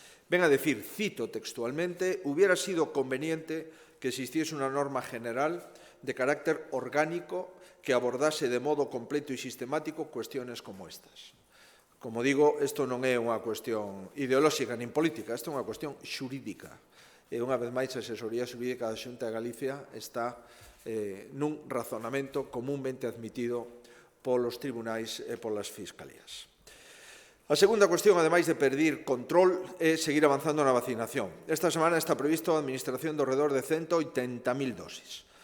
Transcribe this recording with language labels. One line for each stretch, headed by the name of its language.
Spanish: Ven a decir, cito textualmente, hubiera sido conveniente que existiese una norma general de carácter orgánico que abordase de modo completo e sistemático cuestiones como estas.
Galician: Como digo, isto non é unha cuestión ideolóxica nin política, isto é unha cuestión xurídica. E unha vez máis, a asesoría xurídica da Xunta de Galicia está nun razonamento comúnmente admitido polos tribunais e polas fiscalías. A segunda cuestión, ademais de pedir control, é seguir avanzando na vacinación. Esta semana está previsto a administración do redor de 180.000 dosis.